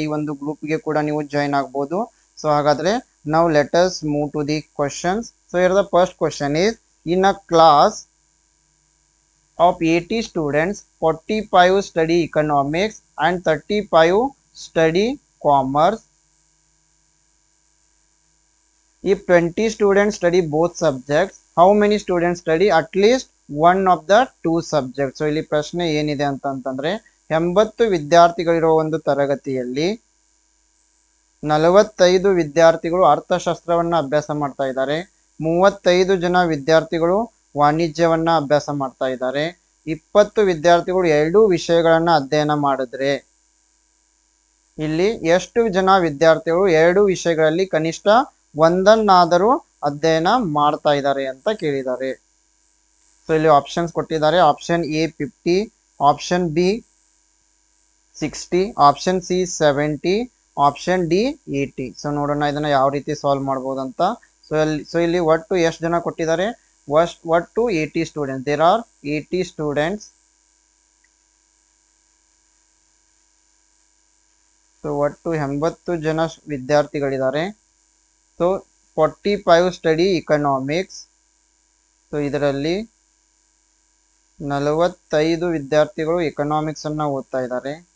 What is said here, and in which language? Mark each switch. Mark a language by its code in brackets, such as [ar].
[kn] ಈ ಒಂದು ಗ್ರೂಪ್ಗೆ ಕೂಡ ನೀವು ಜಾಯ್ನ್ ಆಗ್ಬೋದು. ಸೊ ಹಾಗಾದರೆ ನಾವು [en] Let us move to the questions. So here the first question is, in a class of 80 students, 45 study economics and 35 study commerce. If 20 students study both subjects, how many students study at least one of the two subjects? [kn] So ಇಲ್ಲಿ ಪ್ರಶ್ನೆ ಏನಿದೆ ಅಂತಂದ್ರೆ 80 ವಿದ್ಯಾರ್ಥಿಗಳಿರೋ ಒಂದು ತರಗತಿಯಲ್ಲಿ 45 ವಿದ್ಯಾರ್ಥಿಗಳು ಅರ್ಥಶಾಸ್ತ್ರವನ್ನು ಅಭ್ಯಾಸ ಮಾಡ್ತಾ ಇದ್ದಾರೆ, 35 ಜನ ವಿದ್ಯಾರ್ಥಿಗಳು ವಾಣಿಜ್ಯವನ್ನ ಅಭ್ಯಾಸ ಮಾಡ್ತಾ ಇದ್ದಾರೆ, 20 ವಿದ್ಯಾರ್ಥಿಗಳು ಎರಡೂ ವಿಷಯಗಳನ್ನ ಅಧ್ಯಯನ ಮಾಡಿದ್ರೆ ಇಲ್ಲಿ ಎಷ್ಟು ಜನ ವಿದ್ಯಾರ್ಥಿಗಳು ಎರಡು ವಿಷಯಗಳಲ್ಲಿ ಕನಿಷ್ಠ ಒಂದನ್ನಾದರೂ ಅಧ್ಯಯನ ಮಾಡ್ತಾ ಇದ್ದಾರೆ ಅಂತ ಕೇಳಿದ್ದಾರೆ. ಸೊ ಇಲ್ಲಿ ಆಪ್ಷನ್ಸ್ ಕೊಟ್ಟಿದ್ದಾರೆ. Option A 50, option B 60, option C 70, option D 80. So ನೋಡೋಣ ಇದನ್ನ ಯಾವ ರೀತಿ ಸಾಲ್ವ್ ಮಾಡ್ಬೋದು ಅಂತ. ಸೊ ಇಲ್ಲಿ ಒಟ್ಟು ಎಷ್ಟು ಜನ ಕೊಟ್ಟಿದ್ದಾರೆ? [en] what to 80 students. There are 80 students. So what to 80 [kn] ಜನ ವಿದ್ಯಾರ್ಥಿಗಳಿದ್ದಾರೆ. [en] So 45 study economics. [kn] ಸೊ ಇದರಲ್ಲಿ 45 ವಿದ್ಯಾರ್ಥಿಗಳು ಎಕನಾಮಿಕ್ಸ್ ಅನ್ನ ಓದ್ತಾ ಇದ್ದಾರೆ.